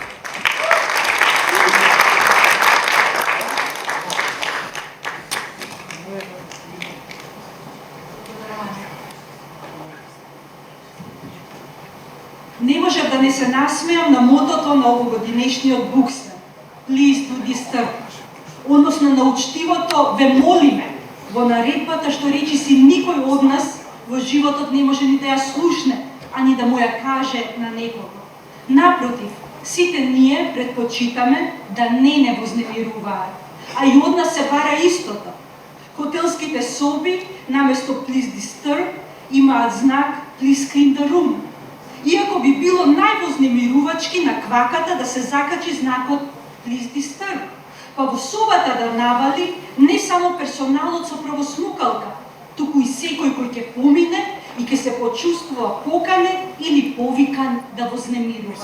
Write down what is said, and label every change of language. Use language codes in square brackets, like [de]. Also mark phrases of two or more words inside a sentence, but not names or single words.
[mk] Не можев да не се насмеам на мотото на овогодинешниот Букстар. [en] Please do disturb. [mk] Односно на учтивото ве молиме во наредбата што речиси никој од нас во животот не може ни да ја слушне, а ни да му ја каже на некого. Напротив, сите ние предпочитаме да не вознемируваат, а и од нас се бара истото. Хотелските соби наместо [en] Please disturb [mk] имаат знак [en] Please clean the room. [mk] Иако би било највознемирувачки на кваката да се закачи знакот [en] Please disturb, [mk] па во собата да навали не само персоналот со правосмукалка, туку и секој кој ќе помине и ќе се почувствува поканет или повикан да вознемирува.